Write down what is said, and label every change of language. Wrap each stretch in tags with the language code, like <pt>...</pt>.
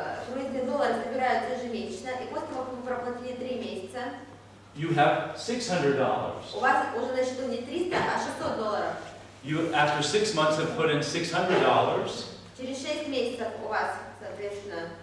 <ru>Круизные доллары собираются ежемесячно, и после того, как вы проплатили 3 месяца,</ru> <en>you have $600.</en> <ru>у вас уже на счету не 300, а $600.</ru> <en>You, after 6 months, have put in $600.</en> <ru>Через 6 месяцев у вас, соответственно,</ru>